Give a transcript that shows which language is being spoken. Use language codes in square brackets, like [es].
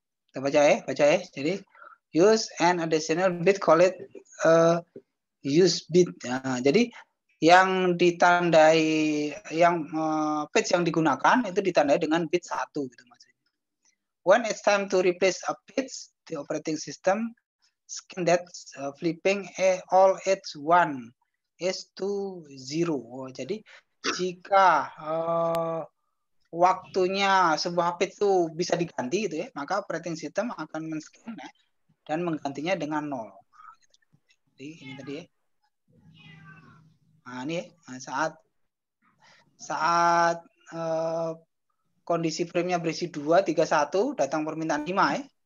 [id] Kita baca ya. Jadi [en] use an additional bit, call it use bit. [id] Nah, jadi yang ditandai yang bits yang digunakan itu ditandai dengan bit 1 gitu maksudnya. [en] When it's time to replace a bits, the operating system scan that flipping all its 1 is to 0. [id] Oh, jadi jika waktunya sebuah bit itu bisa diganti gitu ya, maka operating system akan men-scan ya, dan menggantinya dengan 0. Jadi ini tadi ya. Nah, ini ya. Nah, saat kondisi frame-nya berisi 2, 3, 1, datang permintaan 5 ya.